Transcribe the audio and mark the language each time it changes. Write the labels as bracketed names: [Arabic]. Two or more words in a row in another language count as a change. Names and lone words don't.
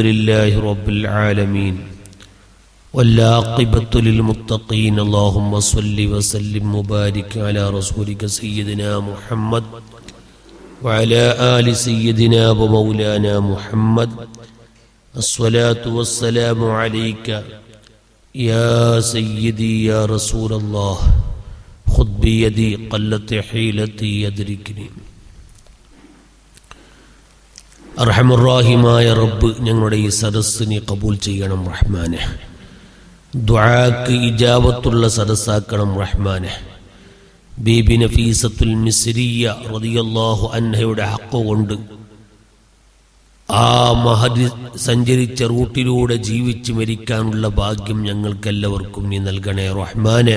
[Arabic] لله رب العالمين والعاقبة للمتقين اللهم صل وسلم وبارك على رسولك سيدنا محمد وعلى آل سيدنا ومولانا محمد الصلاة والسلام عليك يا سيدي يا رسول الله خذ بيدي قلت حيلتي يدركني. [Malayalam] അർഹമുർ-റഹീമായ റബ്ബ് ഞങ്ങളുടെ ഈ സദസ്സിനെ കബൂൽ ചെയ്യണം റഹ്മാനെ. ദുആക്ക് ഇജാബത്തുള്ള സദസ്സാക്കണം റഹ്മാനെ. ബീബി നഫീസത്തുൽ മിസ്രിയ [Arabic] رضي الله عنها [Malayalam] ഹഖ് കൊണ്ട് ആ മഹദി സഞ്ചരിച്ച റൂട്ടിലൂടെ ജീവിച്ച് മരിക്കാനുള്ള ഭാഗ്യം ഞങ്ങൾക്കെല്ലാവർക്കും നീ നൽകണേ റഹ്മാനെ.